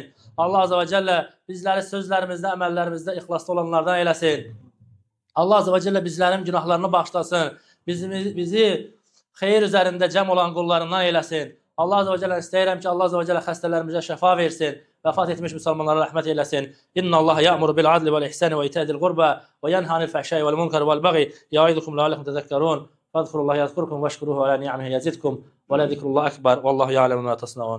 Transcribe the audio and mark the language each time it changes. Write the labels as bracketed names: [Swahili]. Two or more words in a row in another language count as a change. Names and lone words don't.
[Arabic] الله عز وجل [Azerbaijani] bizləri sözlərimizdə, əməllərimizdə ixlaslı olanlardan eləsin. [Arabic] الله عز وجل [Azerbaijani] bizlərin günahlarını bağışlasın. Bizi xeyir üzərində cəm olan qullarından eləsin. [Arabic] الله عز وجل [Azerbaijani] istəyirəm ki, [Arabic] الله عز وجل [Azerbaijani] xəstələrimizə şəfa versin. Vəfat etmiş müsəlmanlara rəhmət eyləsin. [Arabic] إن الله يأمر بالعدل والإحسان وإيتاء ذي القربى وينهى عن الفحشاء والمنكر والبغي يعظكم لعلكم تذكرون. فاذكروا الله يذكركم واشكروه على نعمه يزدكم ولذكر الله أكبر. والله يعلم ما تصنعون.